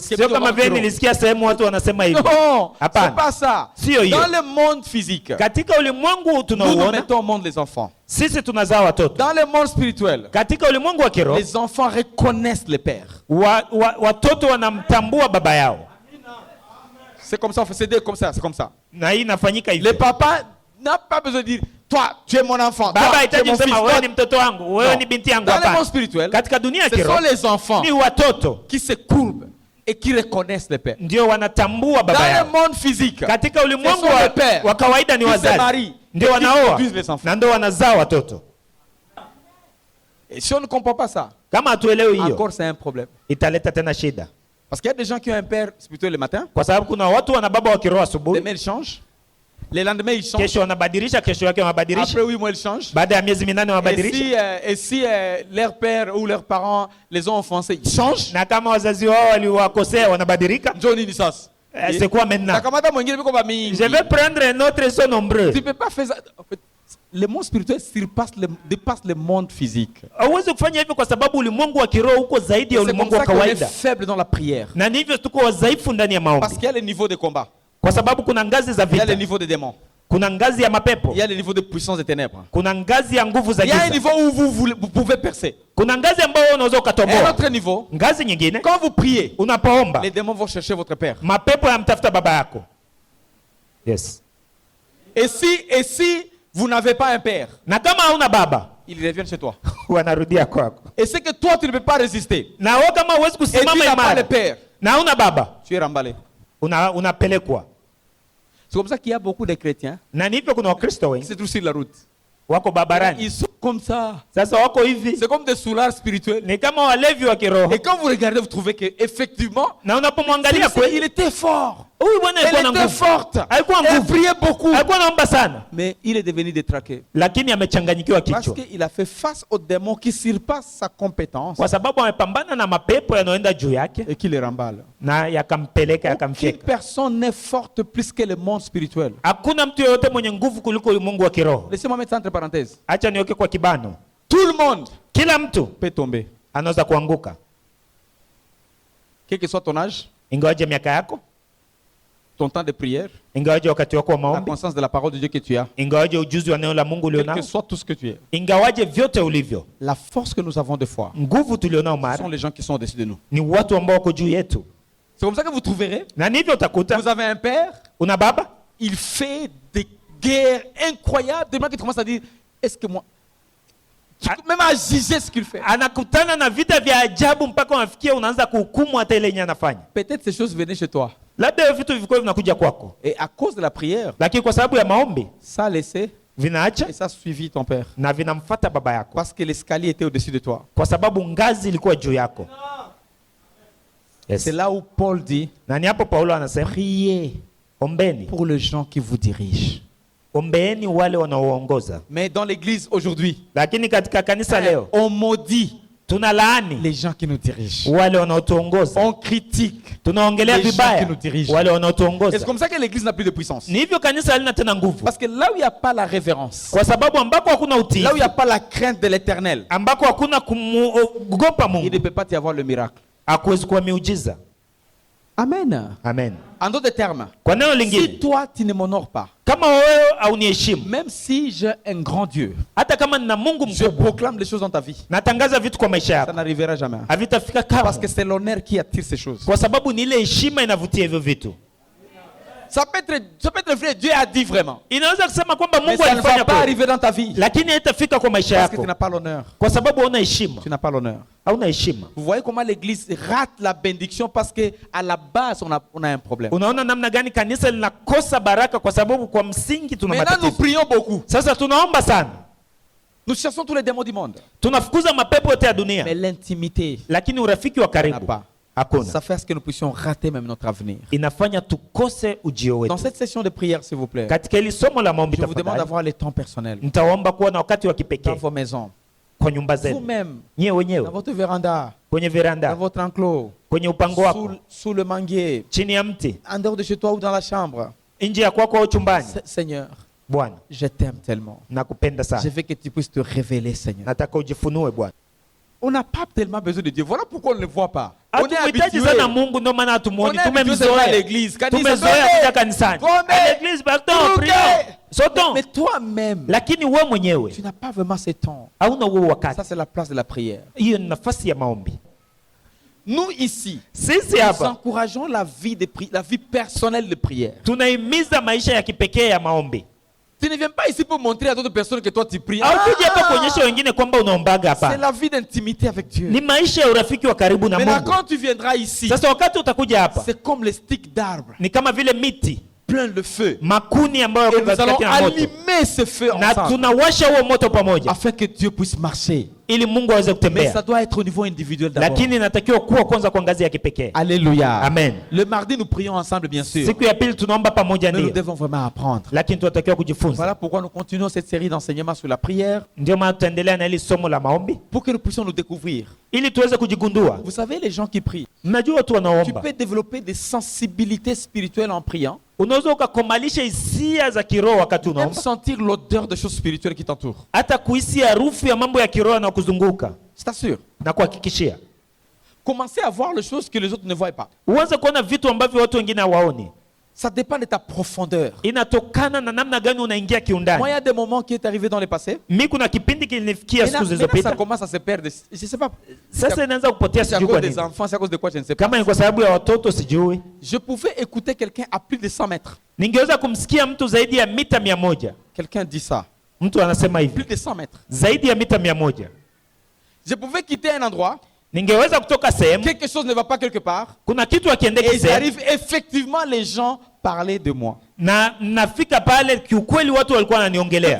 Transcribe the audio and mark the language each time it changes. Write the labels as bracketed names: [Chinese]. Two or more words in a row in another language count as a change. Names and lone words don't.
[Swahili] Sio kama vile nilisikia sehemu watu wanasema hivyo. [French] Non, [Swahili] Hapana. [French] c'est pas ça. [Swahili] Sio hiyo. [French] Dans le monde physique, [Swahili] Katika ulimwengu [French] nous nous [Swahili] tunaoona [French] mettons au monde les enfants. [Swahili] sisi tunazaa watoto. [French] Dans le monde spirituel, [Swahili] Katika ulimwengu wa kiroho [French] les enfants reconnaissent les pères. [Swahili] watoto wanamtambua baba yao, [French] C'est comme ça, on fait c'est comme ça, c'est comme ça. [Swahili] na hii inafanyika [French] Les [Swahili] hivyo. [French] papas n'ont pas besoin de dire toi, tu es mon enfant. [Swahili] Baba [French] Toi, tu es [Swahili] hahitaji [French] mon fils. [Swahili] kusema wewe [French] Toi, [Swahili] ni mtoto wangu, wewe [French] non. [Swahili] ni binti yangu. [French] Dans le monde [Swahili] Hapana. [French] spirituel, [Swahili] Katika dunia ya [French] ce sont [Swahili] kiroho [French] les enfants [Swahili] ni watoto [French] qui se courbent et qui reconnaissent le père. [Swahili] ndio wanatambua baba [French] Dans le [Swahili] yao. [French] monde physique, [Swahili] Katika ulimwengu [French] Ce sont les pères [Swahili] wa kawaida ni [French] qui se [Swahili] wazazi [French] marient [Swahili] ndio [French] et qui [Swahili] wanaoa [French] produisent les enfants. [Swahili] na ndio wanazaa watoto. [French] Et si on ne comprend pas ça, [Swahili] Kama hatuelewi hiyo, [French] encore c'est un problème. [Swahili] italeta tena shida, [French] Parce qu'il y a des gens qui ont un père spirituel le matin, [Swahili] kwa sababu kuna watu wana baba wa kiroho asubuhi, [French] demain ils changent, le lendemain ils changent, [Swahili] kesho wanabadilisha, kesho yake wanabadilisha, [French] après 8 mois ils changent. [Swahili] baada ya miezi minane wanabadilisha. [French] Et si leur père ou leurs parents les ont offensés, ils changent. [Swahili] Na kama wazazi wao waliwakosea wanabadilika. [French] Johnny Nissas. C'est quoi maintenant? Je vais prendre un autre, ils sont nombreux. Tu ne peux pas faire ça. En fait, le monde spirituel dépasse le monde physique. [Swahili] Hauwezi kufanya hivyo kwa sababu ulimwengu wa kiroho uko zaidi ya [French] C'est comme [Swahili] ulimwengu wa [French] ça qu'on est [Swahili] kawaida. [French] faible dans la prière. [Swahili] Na ni hivyo tuko wadhaifu ndani ya [French] Parce [Swahili] maombi. [French] qu'il y a le niveau de combat. [Swahili] Kwa sababu kuna ngazi za [French] Il y a le [Swahili] vita. [French] niveau des démons. [Swahili] Kuna ngazi ya mapepo. [French] Il y a le niveau de puissance des ténèbres. [Swahili] Kuna ngazi ya nguvu za [French] Il y a un [Swahili] giza. [French] niveau où vous pouvez percer. [Swahili] Kuna ngazi ambayo unaweza [French] Et un [Swahili] ukatoboa. [French] autre niveau, [Swahili] Ngazi nyingine, [French] quand vous priez, [Swahili] unapoomba, [French] les démons vont chercher votre père. [Swahili] mapepo yamtafuta baba yako. [French] Yes. Et si vous n'avez pas un père, [Swahili] Na kama hauna baba, [French] ils reviennent chez toi. [Swahili] wanarudia kwako. [French] Et c'est que toi, tu ne peux pas résister. [Swahili] Na wewe kama huwezi [French] Et tu [Swahili] kusimama [French] n'as pas le [Swahili] imara, [French] père. [Swahili] na hauna baba, [French] Tu es remballé. [Swahili] unapelekwa. [French] C'est comme ça qu'il y a beaucoup de chrétiens [Swahili] Na ni hivyo kuna Wakristo [French] qui [Swahili] wengi [French] se trouvent sur la route. [Swahili] wako barabarani. [French] Ils sont comme ça. [Swahili] Sasa wako hivi, [French] C'est comme des soulards spirituels. [Swahili] ni kama walevi wa kiroho. [French] Et quand vous regardez, vous trouvez qu'effectivement, [Swahili] Na unapomwangalia kweli, [French] il était fort. [Swahili] huyu bwana alikuwa na [French] Elle était [Swahili] nguvu, [French] forte. [Swahili] alikuwa [French] Elle [Swahili] nguvu, [French] priait beaucoup. [Swahili] alikuwa naomba sana, [French] Mais il est devenu détraqué. [Swahili] lakini amechanganyikiwa [French] Parce [Swahili] kichwa [French] qu'il a fait face aux démons qui surpassent sa compétence [Swahili] kwa sababu amepambana na mapepo yanayoenda juu yake [French] et qui les remballe. [Swahili] na yakampeleka, [French] Aucune [Swahili] yakamfyeka. [French] personne n'est forte plus que le monde spirituel. [Swahili] Hakuna mtu yeyote mwenye nguvu kuliko ulimwengu wa kiroho. [French] Laissez-moi mettre ça entre parenthèses. [Swahili] Acha niweke kwa kibano, [French] Tout le monde [Swahili] kila mtu [French] peut tomber. [Swahili] anaweza kuanguka, [French] Quel que soit ton âge, [Swahili] ingawaje miaka yako, [French] ton temps de prière, [Swahili] ingawaje wakati wako wa [French] la [Swahili] maombi, [French] conscience de la parole de Dieu que tu as, [Swahili] ingawaje ujuzi wa neno la Mungu [French] quel [Swahili] ulionao, [French] que soit tout ce que tu es. [Swahili] ingawaje vyote ulivyo, [French] La force que nous avons de foi, [Swahili] nguvu tulionao [French] ce [Swahili] mara [French] sont les gens qui sont au-dessus de nous. [Swahili] ni watu ambao wako juu yetu. [French] C'est comme ça que vous trouverez. [Swahili] Na ni hivyo utakuta [French] Vous avez un père, [Swahili] una baba [French] il fait des guerres incroyables. Des gens qui commencent à dire, est-ce que moi... Même à juger ce qu'il fait. [Swahili] anakutana na vita vya ajabu mpaka unafikia unaanza kuhukumu hata ile yenye anafanya. [French] Peut-être ces choses venaient chez toi. [Swahili] Labda hiyo vitu vilikuwa vinakuja kwako, [French] Et à cause de la prière, [Swahili] lakini kwa sababu ya maombi [French] ça a laissé [Swahili] vinaacha [French] et ça a suivi ton père. [Swahili] na vinamfuata baba yako, [French] Parce que l'escalier était au-dessus de toi. [Swahili] kwa sababu ngazi ilikuwa juu yako. [French] Yes. C'est là où Paul dit, [Swahili] Na ni hapo Paulo anasema [French] priez [Swahili] ombeni, [French] pour les gens qui vous dirigent. [Swahili] ombeeni wale wanaoongoza. [French] Mais dans l'église aujourd'hui, [Swahili] Lakini katika kanisa leo [French] on maudit [Swahili] tunalaani [French] les gens qui nous dirigent. [Swahili] wale wanaotuongoza, [French] On critique. [Swahili] tunaongelea [French] les gens [Swahili] vibaya [French] qui nous dirigent. [Swahili] wale [French] Et c'est [Swahili] wanaotuongoza. [French] comme ça que l'église n'a plus de puissance. [Swahili] Ni hivyo kanisa halina tena nguvu, [French] Parce que là où il n'y a pas la révérence, [Swahili] kwa sababu ambako hakuna [French] là où il n'y [Swahili] utii, [French] a pas la crainte de l'éternel, [Swahili] ambako hakuna kuogopa [French] il ne [Swahili] Mungu, [French] peut pas y avoir le miracle. [Swahili] hakuwezi kuwa miujiza. [French] Amen. [Swahili] Amen. [French] En d'autres termes, [Swahili] Kwa neno [French] si [Swahili] lingine, [French] toi tu ne m'honores pas, [Swahili] kama wewe hauniheshimu, [French] même si j'ai un grand Dieu, [Swahili] hata kama nina Mungu [French] je [Swahili] mkubwa, [French] proclame les choses dans ta vie, [Swahili] natangaza vitu kwa maisha [French] ça [Swahili] yako, [French] n'arrivera jamais. [Swahili] havitafika [French] Parce que [Swahili] kamwe, [French] c'est l'honneur qui attire ces choses. [Swahili] kwa sababu ni ile heshima inavutia hivyo vitu. [French] Ça peut être vrai, Dieu a dit vraiment. [Swahili] Inaweza kusema kwamba [French] Mais [Swahili] Mungu [French] ça ne [Swahili] alifanya [French] va pas [Swahili] kweli, [French] arriver dans ta vie. [Swahili] lakini haitafika kwa maisha [French] Parce que tu [Swahili] yako [French] n'as pas l'honneur. [Swahili] kwa sababu hauna heshima, [French] Tu n'as pas l'honneur. [Swahili] hauna heshima. [French] Vous voyez comment l'église rate la bénédiction parce qu'à la base, on a un problème. [Swahili] Unaona namna gani kanisa linakosa baraka kwa sababu kwa msingi tuna [French] Maintenant, nous [Swahili] matatizo. [French] prions beaucoup. [Swahili] Sasa tunaomba sana, [French] Nous chassons tous les démons du monde. [Swahili] tunafukuza mapepo yote ya dunia, [French] Mais l'intimité, [Swahili] lakini urafiki wa [French] n'a [Swahili] karibu [French] pas. [Swahili] hakuna. [French] Ça fait à ce que nous puissions rater même notre avenir. [Swahili] Inafanya tukose ujio [French] Dans [Swahili] wetu. [French] cette session de prière, s'il vous plaît, [Swahili] Katika hili somo la maombi, [French] je vous demande [Swahili] tafadhali [French] d'avoir les temps personnels [Swahili] nitaomba kuwa na wakati wa [French] dans [Swahili] kipekee [French] vos maisons, [Swahili] kwa nyumba zenu [French] vous-même, [Swahili] nyewe [French] dans [Swahili] wenyewe, [French] votre véranda, [Swahili] kwenye [French] dans [Swahili] veranda, [French] votre enclos, [Swahili] kwenye upango wako, [French] sous le manguier, [Swahili] chini ya mti, [French] en dehors de chez toi ou dans la chambre. [Swahili] nje ya kwako au chumbani. [French] Seigneur, [Swahili] Bwana, [French] je t'aime tellement. [Swahili] nakupenda [French] Je [Swahili] sana, [French] veux que tu puisses te révéler, Seigneur. [Swahili] nataka ujifunue Bwana. [French] On n'a pas tellement besoin de Dieu. Voilà pourquoi on ne le voit pas. On est [Swahili] Hatumhitaji [French] habitué. [Swahili] sana Mungu, ndio maana [French] On [Swahili] hatumuoni. [French] est habitué seulement à [Swahili] Tumemzoea, [French] l'église. [Swahili] Kanisa, tumezoea [French] tombe, [Swahili] kuja kanisani. [French] tombe, À l'église, pardon, tombe. prions, sautons. Mais toi-même, [Swahili] Lakini wewe mwenyewe [French] tu n'as pas vraiment ce temps. [Swahili] hauna huo [French] Ça, [Swahili] wakati. [French] c'est la place de la prière. [Swahili] Hiyo ni nafasi ya maombi. [French] Nous, ici, [Swahili] Sisi [French] nous [Swahili] hapa [French] encourageons la vie personnelle de prière. [Swahili] tunahimiza maisha ya kipekee ya maombi. [French] Tu ne viens pas ici pour montrer à d'autres personnes que toi tu pries. [Swahili] Haukuja hapa kuonyesha wengine kwamba unaombaga [French] C'est [Swahili] hapa. [French] la vie d'intimité avec Dieu. [Swahili] Ni maisha ya urafiki wa karibu na [French] Maintenant, [Swahili] Mungu. [French] quand tu viendras ici, [Swahili] Sasa wakati utakuja hapa, [French] c'est comme les sticks d'arbres, [Swahili] ni kama vile miti, [French] plein de feu. [Swahili] makuni ambayo [French] Et [Swahili] yako [French] nous allons [Swahili] katikati ya moto. [French] allumer ce feu [Swahili] Na [French] ensemble [Swahili] tunawasha huo moto pamoja [French] afin que Dieu puisse marcher. [Swahili] ili Mungu aweze [French] Mais [Swahili] kutembea. [French] ça doit être au niveau individuel d'abord. [Swahili] Lakini inatakiwa kuwa kwanza kwa ngazi ya kipekee. [French] Alléluia. [Swahili] Amen. [French] Le mardi, nous prions ensemble, bien sûr. [Swahili] Siku ya pili tunaomba pamoja [French] Mais nous [Swahili] ndio. [French] devons vraiment apprendre. [Swahili] Lakini tunatakiwa kujifunza. [French] Voilà pourquoi nous continuons cette série d'enseignements sur la prière, [Swahili] Ndio maana tutaendelea na hili somo la maombi [French] pour que nous puissions nous découvrir. [Swahili] ili tuweze kujigundua. [French] Vous savez, les gens qui prient, [Swahili] Mnajua watu [French] tu [Swahili] wanaomba, [French] peux développer des sensibilités spirituelles en priant, [Swahili] unaweza ukakomalisha hisia za kiroho wakati [French] même [Swahili] unaomba, [French] sentir l'odeur des choses spirituelles qui t'entourent. [Swahili] hata kuhisi harufu ya mambo ya kiroho yanayokuzunguka. [French] Je t'assure. [Swahili] Na kuhakikishia [French] Commencez à voir les choses que les autres ne voient pas. [Swahili] uanze kuona vitu ambavyo watu wengine hawaoni. [French] Ça dépend de ta profondeur. [Swahili] Inatokana na namna gani unaingia [French] Moi, il y [Swahili] kiundani. [French] a des moments qui est arrivé dans le passé. [Swahili] Mi kuna kipindi kilinifikia siku [French] Maintenant, ça [Swahili] zilizopita, [French] commence à se perdre. Je ne sais pas. [Swahili] sasa inaanza kupotea, [French] C'est à [Swahili] sijui [French] cause [Swahili] kwa [French] des [Swahili] nini. [French] enfants, c'est à cause de quoi, je ne sais pas. [Swahili] Kama ni kwa sababu ya watoto sijui. [French] Je pouvais écouter quelqu'un à plus de 100 mètres. [Swahili] Ningeweza kumsikia mtu zaidi ya mita 100. [French] Quelqu'un dit ça. [Swahili] Mtu anasema hivi, [French] Plus de 100 mètres. [Swahili] zaidi ya mita 100. [French] Je pouvais quitter un endroit, [Swahili] Ningeweza kutoka sehemu, [French] quelque chose ne va pas quelque part, [Swahili] kuna kitu [French] et [Swahili] akiendeki [French] il [Swahili] sehemu, [French] arrive effectivement les gens parler de moi. [Swahili] na nafika pale, kiukweli watu walikuwa [French] Je [Swahili] wananiongelea.